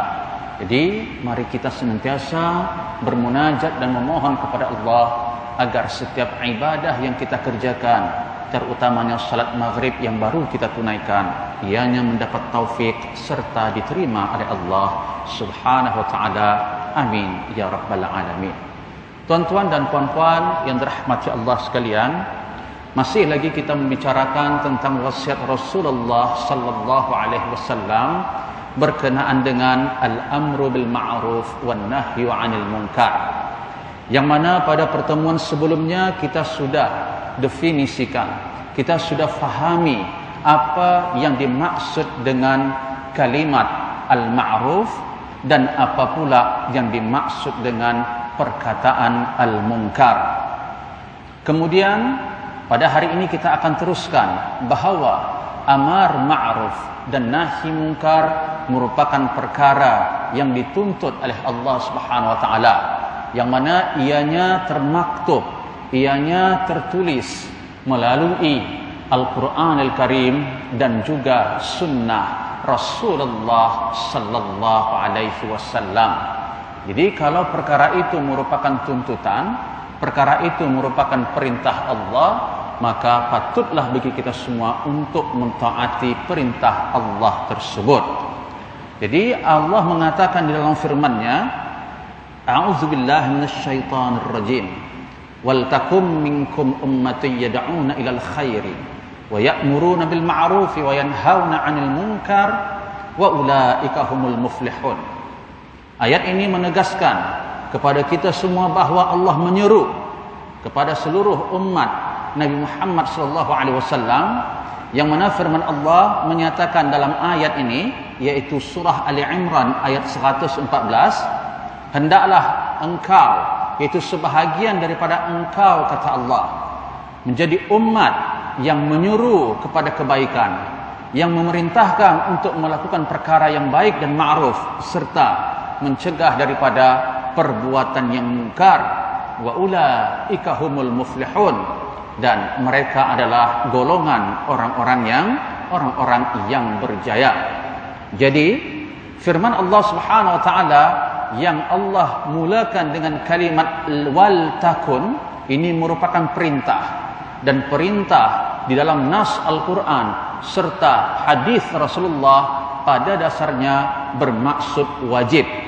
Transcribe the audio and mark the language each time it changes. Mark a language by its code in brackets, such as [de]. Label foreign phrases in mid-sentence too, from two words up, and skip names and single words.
[ms] Jadi mari kita senantiasa bermunajat dan memohon kepada Allah agar setiap ibadah yang kita kerjakan, terutamanya salat maghrib yang baru kita tunaikan, ianya mendapat taufik serta diterima oleh Allah [ar] سبحانه وتعالى. آمين يا رب العالمين. [ms] Tuan-tuan dan puan-puan yang dirahmati Allah sekalian, masih lagi kita membicarakan tentang wasiat Rasulullah [ar] صلى الله عليه وسلم [ms] berkenaan dengan [ar] الأمر بالمعروف والنهي عن المنكر. [ms] Yang mana pada pertemuan sebelumnya kita sudah definisikan, kita sudah fahami apa yang dimaksud dengan kalimat al-ma'ruf dan apa pula yang dimaksud dengan perkataan al-munkar. Kemudian pada hari ini kita akan teruskan bahawa amar ma'ruf dan nahi munkar merupakan perkara yang dituntut oleh Allah [ar] سبحانه وتعالى, [ms] yang mana ianya termaktub, ianya tertulis melalui Al-Quran Al-Karim dan juga sunnah Rasulullah [ar] صلى الله عليه وسلم. [ms] Jadi kalau perkara itu merupakan tuntutan, perkara itu merupakan perintah Allah, maka patutlah bagi kita semua untuk mentaati perintah Allah tersebut. Jadi Allah mengatakan di dalam firman-Nya, [ar] أعوذ بالله من الشيطان الرجيم. ولتكن منكم أمة يدعون إلى الخير ويأمرون بالمعروف وينهون عن المنكر وأولئك هم المفلحون. [ms] Ayat ini menegaskan kepada kita semua bahawa Allah menyeru kepada seluruh umat Nabi Muhammad [ar] صلى الله عليه وسلم [ms] yang mana firman Allah menyatakan dalam ayat ini, yaitu surah Ali Imran ayat 114, hendaklah engkau, yaitu sebahagian daripada engkau, kata Allah, menjadi umat yang menyuruh kepada kebaikan, yang memerintahkan untuk melakukan perkara yang baik dan ma'ruf, serta mencegah daripada perbuatan yang mungkar. [ar] وأولئك هم المفلحون, [ms] dan mereka adalah golongan orang-orang yang berjaya. Jadi firman Allah [ar] سبحانه وتعالى [ms] yang Allah mulakan dengan kalimat [ar] ولتكن [ms] ini merupakan perintah, dan perintah di dalam nas Al-Quran serta hadis Rasulullah pada dasarnya bermaksud wajib.